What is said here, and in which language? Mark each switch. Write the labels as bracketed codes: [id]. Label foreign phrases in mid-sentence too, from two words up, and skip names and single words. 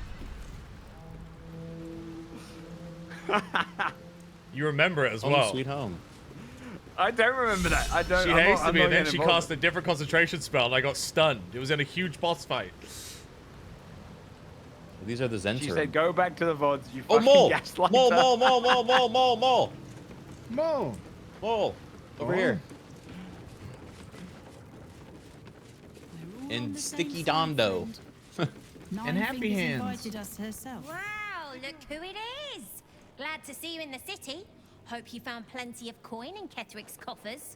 [en] You remember it as Home well. sweet home. I don't remember that. I don't. She I'm not- hasted I'm me, not and then getting she involved. cast a different concentration spell, and I got stunned. It was in a huge boss fight. Well, these are the Zentrum. She said, "Go back to the VODs, you Oh, fucking mole! gaslighter." Mole, mole, mole, mole, mole, mole, mole! Mo. Mole! Over Oh. here. And Sticky Dondo. And Happy Hands. Wow, look who it is. Glad to see you in the city. Hope you found plenty of coin in Ketheric's coffers.